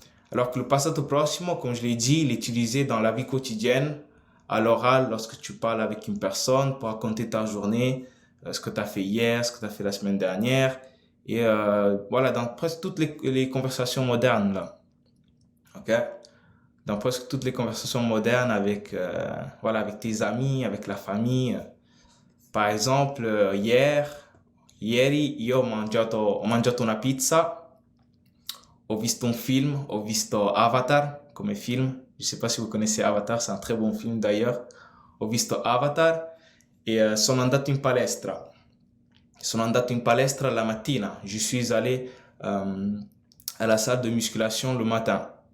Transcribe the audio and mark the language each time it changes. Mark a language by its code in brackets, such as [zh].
[fr] Alors que le passato prossimo, comme je l'ai dit, il est utilisé dans la vie quotidienne, à l'oral, lorsque tu parles avec une personne pour raconter ta journée, ce que tu as fait hier, ce que tu as fait la semaine dernière, et voilà, dans presque toutes les conversations modernes, là. Ok? Dans presque toutes les conversations modernes avec, voilà, avec tes amis, avec la famille. Par exemple, [it] ieri ho mangiato una pizza. Ho visto un film, ho visto Avatar come film. [fr] Je sais pas si vous connaissez Avatar, c'est un très bon film d'ailleurs. [it] Ho visto Avatar et sono andato in palestra. Sono andato in palestra la mattina. [fr] Je suis allé à la salle de musculation le matin.